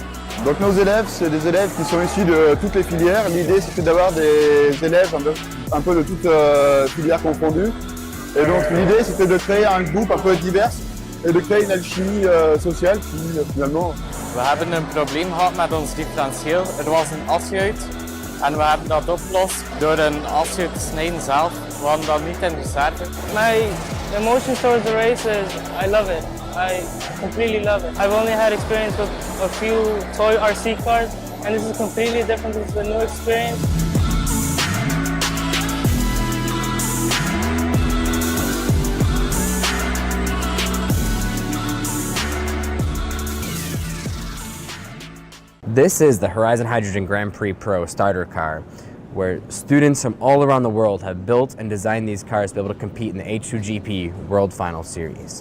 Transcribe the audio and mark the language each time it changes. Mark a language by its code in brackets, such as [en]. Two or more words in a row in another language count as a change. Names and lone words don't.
[fr] Donc nos élèves, c'est des élèves qui sont issus de toutes les filières. L'idée c'était d'avoir des élèves un peu de toutes filières confondues. Et donc l'idée c'était de créer un groupe un peu divers et de créer une alchimie sociale qui finalement... [nl] We hebben een probleem gehad met ons differentieel. Er was een afschuit en we hebben dat opgelost door een afschuit te snijden zelf. We hadden dat niet in de reserve. [en] My emotion towards the race is I love it. I completely love it. I've only had experience with a few toy RC cars and this is completely different. This is a new experience. This is the Horizon Hydrogen Grand Prix Pro starter car, where students from all around the world have built and designed these cars to be able to compete in the H2GP World Final series.